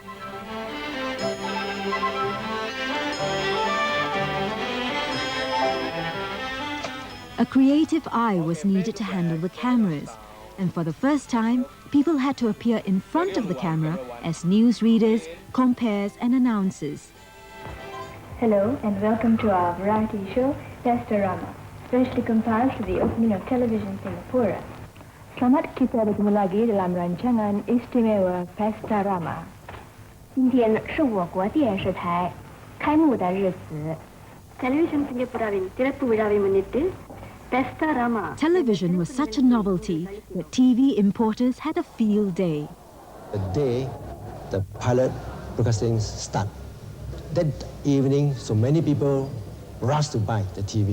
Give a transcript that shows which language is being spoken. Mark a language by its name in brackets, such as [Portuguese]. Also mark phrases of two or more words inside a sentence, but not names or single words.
[English] A creative eye was needed to handle the cameras, and for the first time, people had to appear in front of the camera as newsreaders, compares and announcers. Hello and welcome to our variety show, Rama, freshly compiled for the opening of Television Singapura. [Malay] Selamat kita bertemu lagi dalam rancangan istimewa Pesta Rama. [Chinese] 今天是我国电视台开幕的日子。 [Tamil] Television Singapuraவின் திறப்பு விழாவை முன்னிட்டு [Chinese] Pesta Rama. [English] Television was such a novelty that TV importers had a field day. The day the pilot broadcasting started, that evening so many people rushed to buy the TV.